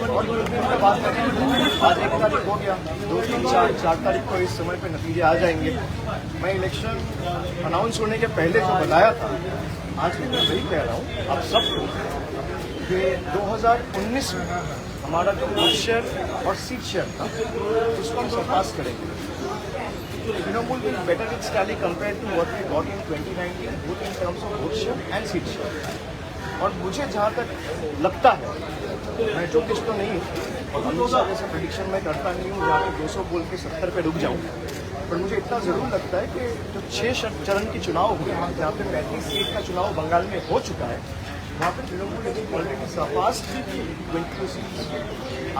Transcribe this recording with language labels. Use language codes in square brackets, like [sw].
[hi] और बात करें, आज 1 तारीख हो गया, 2, 3, 4 तारीख को इस समय पे नतीजे आ जाएंगे। मैं इलेक्शन अनाउंस होने के पहले जो बताया था, आज भी मैं वही कह रहा हूँ आप सबको कि 2019 में हमारा जो वोट शेयर और सीट शेयर था उसको हम सरपास करेंगे। [en] Trinamool will better its tally compared to what we got in 2019, both in terms of vote share and seat share. [hi] और मुझे जहाँ तक लगता है, मैं ज्योतिष तो नहीं हूँ और अमित शाह जैसे प्रेडिक्शन मैं करता नहीं हूँ जहाँ पे 200 बोल के 70 पे रुक जाऊँ, पर मुझे इतना जरूर लगता है कि जो 6 चरण के चुनाव हुए जहाँ पे 35 सीट का चुनाव बंगाल में हो चुका है, वहाँ पे तृणमूल ने ऑलरेडी सरपास की 22 सीट।